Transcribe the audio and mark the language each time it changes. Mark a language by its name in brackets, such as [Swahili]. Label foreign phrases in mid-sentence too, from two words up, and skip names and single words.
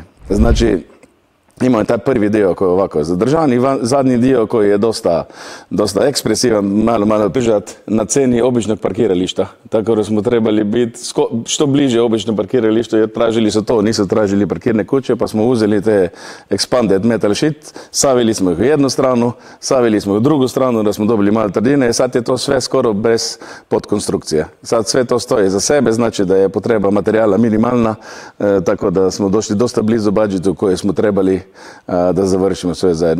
[Croatian] Znači, imamo taj prvi dio koji je ovako zadržan i zadnji dio koji je dosta ekspresivan, malo prižat na ceni običnog parkirališta. Tako da smo trebali biti što bliže običnom parkiralištu, jer tražili su to, nisu tražili parkirne kuće, pa smo uzeli te [English] expanded metal sheet, [Croatian] savili smo ih u jednu stranu, savili smo ih u drugu stranu da smo dobili malo trdine i sad je to sve skoro bez podkonstrukcije. Sad sve to stoji za sebe, znači da je potreba materijala minimalna, tako da smo došli dosta blizu budžetu koje smo trebali da završimo sve zajedno.